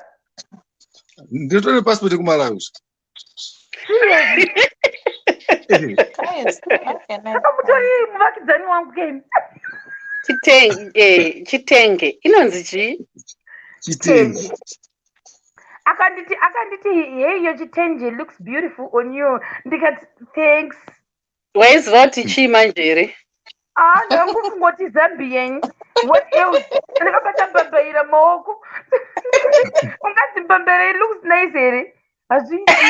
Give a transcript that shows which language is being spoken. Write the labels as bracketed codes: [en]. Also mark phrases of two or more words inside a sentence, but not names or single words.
[sn] nditone passport yekumalawi saka mutori muvakidzani wangu kemi chitenge inonzi chii chitenje akanditi [en] hey your chitenje looks beautiful on you [sn] ndikati thanks waiziva kuti chii manjere ndakungoti Zambian [en] what else [sn] ndakabata mbambaira maoko ungati mbambaira [en] looks nice here [sn] hazvii